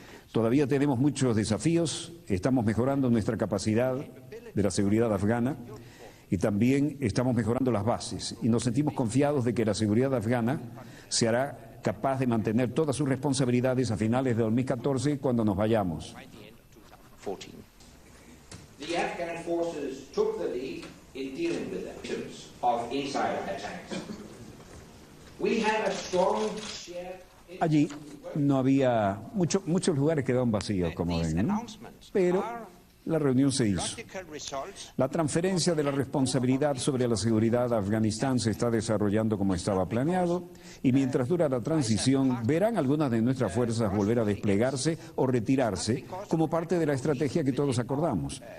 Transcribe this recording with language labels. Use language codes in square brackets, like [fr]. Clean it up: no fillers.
[es] Todavía tenemos muchos desafíos, estamos mejorando nuestra capacidad de la seguridad afgana y también estamos mejorando las bases y nos sentimos confiados de que la seguridad afgana se hará capaz de mantener todas sus responsabilidades a finales de 2014 cuando nos vayamos. [en] The Afghan forces took the lead in dealing with the victims of inside attacks. We had a strong shared... [es] Allí no había muchos lugares quedaron vacíos, como ven, ¿no? Pero la reunión se hizo. La transferencia de la responsabilidad sobre la seguridad de Afganistán se está desarrollando como estaba planeado y mientras dura la transición verán algunas de nuestras fuerzas volver a desplegarse o retirarse como parte de la estrategia que todos acordamos.